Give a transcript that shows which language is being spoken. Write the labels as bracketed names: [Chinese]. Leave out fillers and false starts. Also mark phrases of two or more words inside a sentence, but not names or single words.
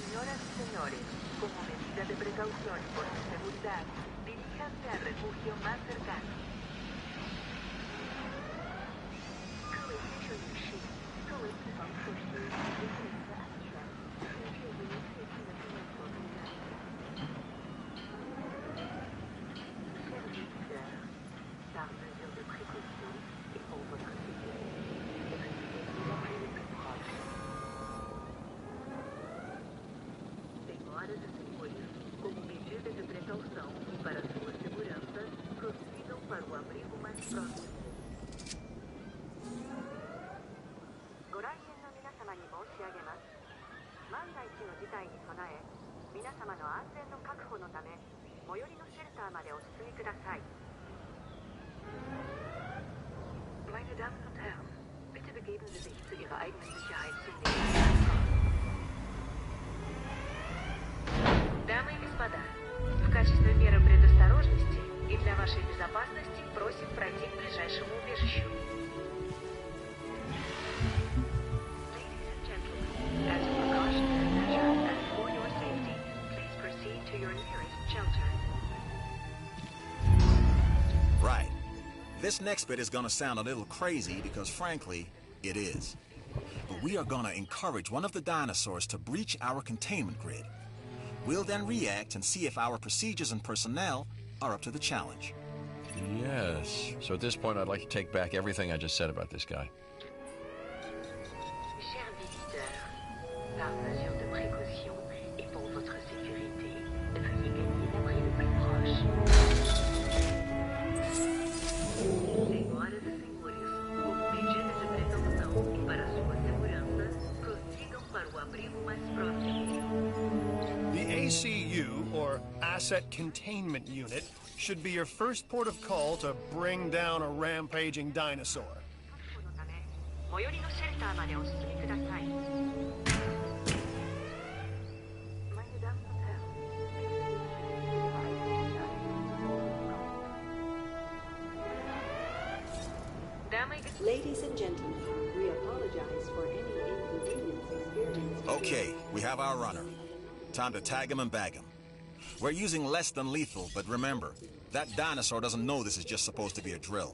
[Spanish] Señoras y señores, como medida de precaución y por su seguridad, diríjanse al refugio más cercano. [Chinese] 各位先生女士，作为预防措施，为了您的安全，请至您最近的避难所住院。 [French] Chers visiteurs, par mesure de précaution et pour votre sécurité, veuillez vous l'abri le plus proche. [Portuguese] Senhoras e senhores, como medida de precaução e para sua segurança, prossigam para o abrigo mais próximo. [Japanese] ご来園の皆様に申し上げます。万が一の事態に備え、皆様の安全の確保のため、最寄りのシェルターまでお進みください。 [German] Meine Damen und Herren, bitte begeben Sie sich zu Ihrer eigenen Sicherheit zunächst. [Russian] Дамы и господа, в качестве меры предосторожности и для вашей безопасности просим пройти к ближайшему убежищу. [English] Ladies and gentlemen, as a precautionary measure and for your safety, please proceed to your nearest shelter. Right. This next bit is gonna sound a little crazy because frankly, it is. But we are gonna encourage one of the dinosaurs to breach our containment grid. We'll then react and see if our procedures and personnel are up to the challenge. Yes. So at this point, I'd like to take back everything I just said about this guy. [French] Chers visiteurs, par mesure de précaution et pour votre sécurité, veuillez gagner l'abri le plus proche. [Portuguese] Senhoras e senhores, como medida de precaução e para sua segurança, prossigam para o abrigo mais próximo. [English] The ACU, or Asset Containment Unit, should be your first port of call to bring down a rampaging dinosaur. [Japanese] このため、最寄りのシェルターまでお進みください。 [German] Meine Damen und Herren, [English] Ladies and gentlemen, we apologize for any inconvenience experienced. Okay, we have our runner. Time to tag him and bag him. We're using less than lethal, but remember, that dinosaur doesn't know this is just supposed to be a drill.